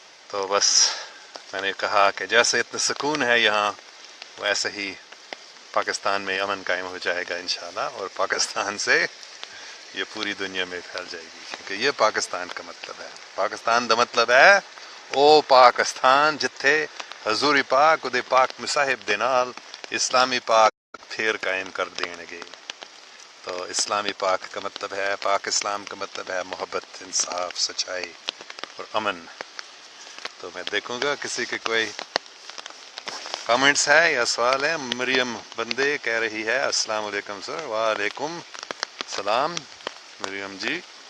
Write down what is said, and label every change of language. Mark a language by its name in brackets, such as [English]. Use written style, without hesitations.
[Urdu] تو بس میں نے کہا کہ جیسے اتنا سکون ہے یہاں ویسے ہی پاکستان میں امن قائم ہو جائے گا انشاءاللہ. اور پاکستان سے یہ پوری دنیا میں پھیل جائے گی کیونکہ یہ پاکستان کا مطلب ہے. [Punjabi] پاکستان دا مطلب ہے او پاکستان جتھے حضور پاک دے پاک مصاحب دے نال اسلامی پاک پھر قائم کر دین گے. [Urdu] تو اسلامی پاک کا مطلب ہے پاک اسلام کا مطلب ہے محبت, انصاف, سچائی اور امن. تو میں دیکھوں گا کسی کے کوئی کامنٹس ہے یا سوال ہے. مریم بندے کہہ رہی ہے السلام علیکم سر. وعلیکم السلام مریم جی.